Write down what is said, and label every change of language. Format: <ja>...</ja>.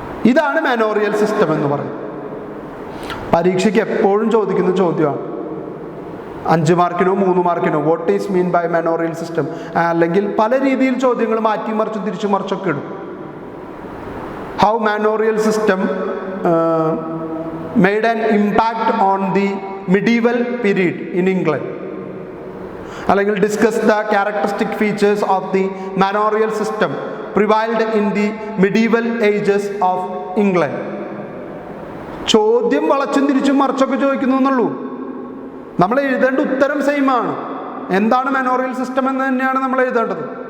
<ml>ഇതാണ് മാനോറിയൽ സിസ്റ്റം എന്ന് പറയുന്നത്. പരീക്ഷയ്ക്ക് എപ്പോഴും ചോദിക്കുന്ന ചോദ്യമാണ്. 5 മാർക്കിനോ 3 മാർക്കിനോ</ml> <en>what is mean by manorial system,</en> <ml>അല്ലെങ്കിൽ പല രീതിയിൽ ചോദ്യങ്ങൾ മാറ്റിമറിച്ചും തിരിച്ചു മറിച്ചൊക്കെ ഇടും.</ml> <en>how manorial system made an impact on the medieval period in England,</en> <ml>അല്ലെങ്കിൽ</ml> <en>discuss the characteristic features of the manorial system prevailed in the medieval ages of England.</en> <ml>ചോദ്യം വളച്ചും തിരിച്ചും മറിച്ചൊക്കെ ചോദിക്കുന്നു എന്നുള്ളൂ. നമ്മൾ എഴുതേണ്ട ഉത്തരം സെയിം ആണ്. എന്താണ് മാനോറിയൽ സിസ്റ്റം എന്ന് തന്നെയാണ് നമ്മൾ എഴുതേണ്ടത്.</ml>